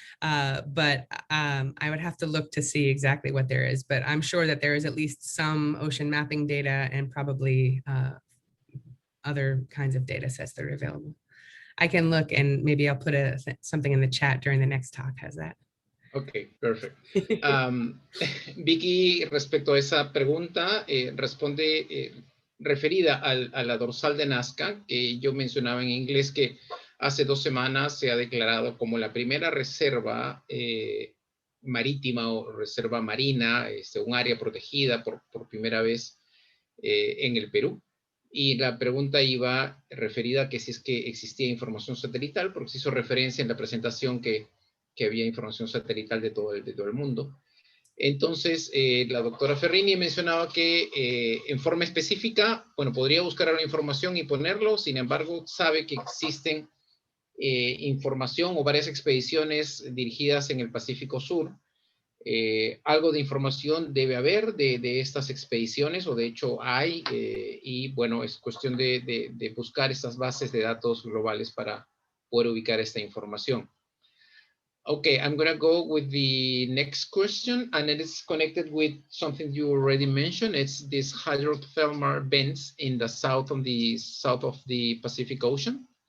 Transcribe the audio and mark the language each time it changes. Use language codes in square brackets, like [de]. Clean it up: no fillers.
[en] But I would have to look to see exactly what there is. But I'm sure that there is at least some ocean mapping data and probably other kinds of data sets that are available. I can look and maybe I'll put something in the chat during the next talk. How's that? [es] Ok, perfecto. Vicky, respecto a esa pregunta, responde referida a la dorsal de Nazca, que yo mencionaba en inglés que hace 2 semanas se ha declarado como la primera reserva marítima o reserva marina, un área protegida por primera vez en el Perú. Y la pregunta iba referida a que si es que existía información satelital, porque se hizo referencia en la presentación que había información satelital de todo el mundo. Entonces, la doctora Ferrini mencionaba que en forma específica, bueno, podría buscar la información y ponerlo, sin embargo, sabe que existen información o varias expediciones dirigidas en el Pacífico Sur. Algo de información debe haber de estas expediciones, o de hecho hay, y bueno, es cuestión de buscar estas bases de datos globales para poder ubicar esta información. [en] Okay, I'm going to go with the next question, and it is connected with something you already mentioned. It's this hydrothermal vents in the south of the Pacific Ocean.